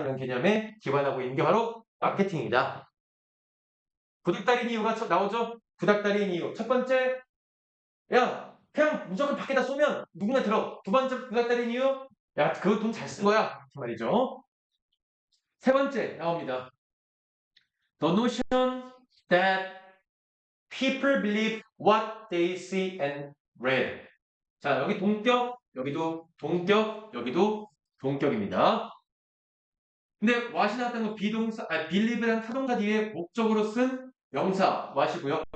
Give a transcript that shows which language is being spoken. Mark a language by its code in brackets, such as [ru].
[ko] 이런 개념에 기반하고 있는 게 바로 마케팅이다. 구닥다리인 이유가 나오죠? 구닥다리인 이유. 첫 번째, 야, 그냥 무조건 밖에다 쏘면 누구나 들어. 두 번째 구닥다리인 이유, 야, 그거 돈 잘 쓴 거야. 그 말이죠. 세 번째 나옵니다. [en] The notion that people believe what they see and read. [ko] 자, 여기 동격, 여기도 동격, 여기도 동격입니다. 근데 what이 나왔다는 건 비동사, believe란 타동사 뒤에 목적으로 쓴 명사 what이고요.